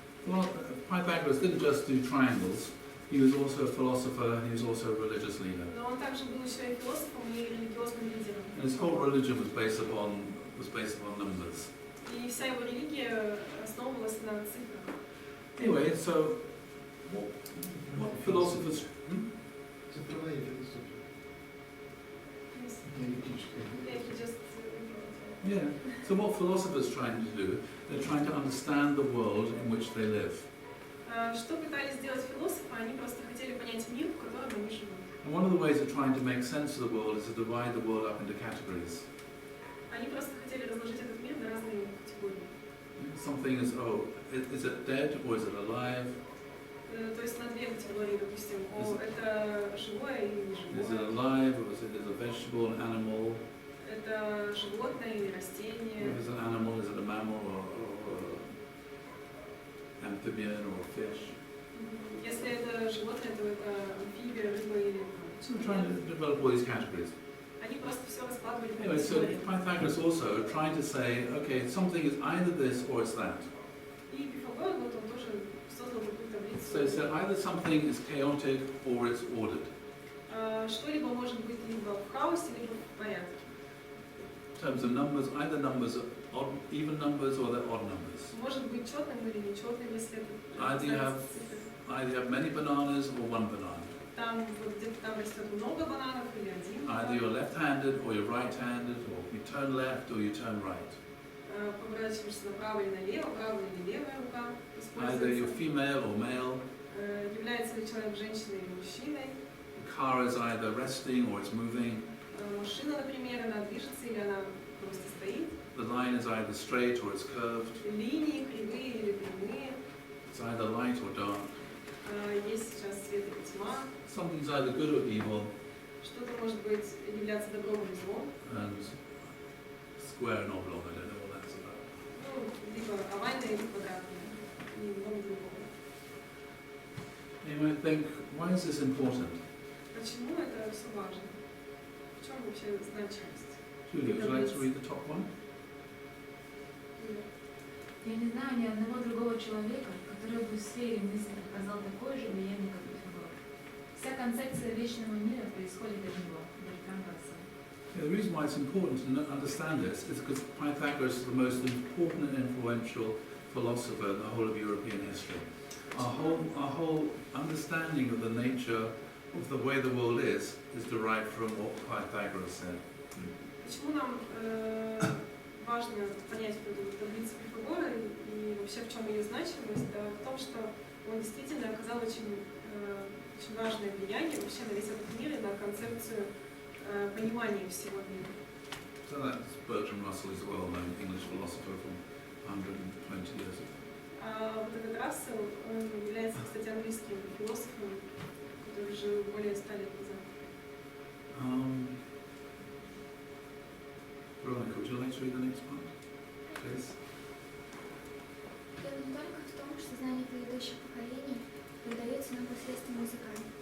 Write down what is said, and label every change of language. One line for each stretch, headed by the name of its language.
English: Well, Pythagoras didn't just do triangles. He was also a philosopher and he was also a religious leader.
Russian: Но он также был еще и философом и религиозным лидером.
English: And his whole religion was based upon numbers.
Russian: И вся его религия основывалась на цифрах.
English: Anyway, so what philosophers?
Russian: Цифровая философия.
English: Yes.
Russian: Диалектическая.
English: Yeah, he just Yeah. So what philosophers trying to do? They're trying to understand the world in which they live.
Russian: Что пытались сделать философы? Они просто хотели понять мир, в котором они живут.
English: And one of the ways of trying to make sense of the world is to divide the world up into categories.
Russian: Они просто хотели разложить этот мир на разные категории.
English: Something is, is it dead or is it alive?
Russian: То есть на две категории, допустим, это живое или не
English: Is it
Russian: живое.
English: alive or is it a vegetable, an animal?
Russian: Это животное или растение.
English: Is it an animal? Is it a mammal or amphibian or a fish?
Russian: Если это животное, то это амфибия, рыба или
English: So we're trying to develop all these categories.
Russian: Они просто все раскладывали по
English: Anyway, so
Russian: категориям.
English: Pythagoras also trying to say, okay, something is either this or it's that.
Russian: И Пифагор, вот он тоже создал такую таблицу.
English: So he said either something is chaotic or it's ordered.
Russian: Что-либо может быть либо в хаосе, либо в порядке.
English: In terms of numbers, either numbers are odd, even numbers or they're odd numbers.
Russian: Может быть четным или нечетным, если это
English: Either you have either you have many bananas or one banana.
Russian: Там вот где-то там растет много бананов или один
English: Either
Russian: банан.
English: you're left-handed or you're right-handed, or you turn left or you turn right.
Russian: Поворачиваешься направо или налево, правая или левая рука
English: Either you're
Russian: используется.
English: female or male.
Russian: Является ли человек женщиной или мужчиной.
English: The car is either resting or it's moving.
Russian: Машина, например, она движется или она просто стоит.
English: The line is either straight or it's curved.
Russian: Линии кривые или прямые.
English: It's either light or dark.
Russian: Есть сейчас свет или тьма.
English: Something's either good or evil,
Russian: Что-то может быть являться добром или злом.
English: and square and oblong. I don't know what that's about.
Russian: Ну, либо овальное, либо квадратное. И много другого.
English: You might think, why is this important?
Russian: Почему это все важно? В чем вообще значимость?
English: Julia, would you like to read the top one?
Russian: Я не знаю ни одного другого человека, который бы в сфере мысли оказал такое же влияние, как Пифагор. Вся концепция вечного мира происходит от него, Бертран Рассел.
English: Yeah, the reason why it's important to understand this is because Pythagoras is the most important and influential philosopher in the whole of European history. Our whole understanding of the nature of the way the world is derived from what Pythagoras said.
Russian: Почему нам важно понять эту таблицу Пифагора и вообще в чем ее значимость? Да, в том, что он действительно оказал очень важное влияние вообще на весь этот мир и на концепцию понимания всего мира.
English: So that's Bertrand Russell, is a well-known English philosopher from 120 years ago.
Russian: Вот этот Рассел, он является, кстати, английским философом, который жил более 100 лет назад.
English: Veronica, would you like to read the next part, please?
Russian: Дело не только в том, что знание предыдущих поколений передается нам посредством языка.